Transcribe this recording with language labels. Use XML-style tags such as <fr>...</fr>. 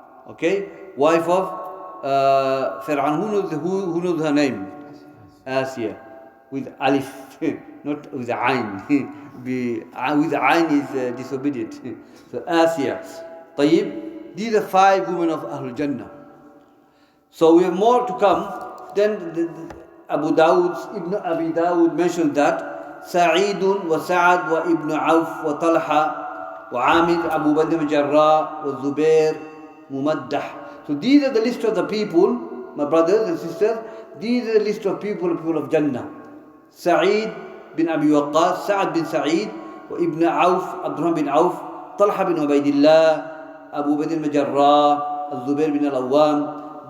<en>Okay, wife of Fir'aun. Who knows her name? Asya, with alif, not with ayn. With ayn is disobedient. So Asya. Tayyib. These are 5 women of Ahlul Jannah. So we have more to come. Then Abi Dawud mentioned that</en> <ar>سعيد وسعد وابن عوف وطلحة وعامر أبو بدر الجراح والزبير ممدح.</ar> <en>So these are the list of the people, my brothers and sisters. These are the list of people of Jannah. Sa'id bin Abi Waqqas, Sa'ad bin Sa'id, وابن عوف, Abdurrahman bin Auf, Talha bin Ubaidillah, Abu Badr al-Jarrah, Al-Zubair bin al-Awwam.</en>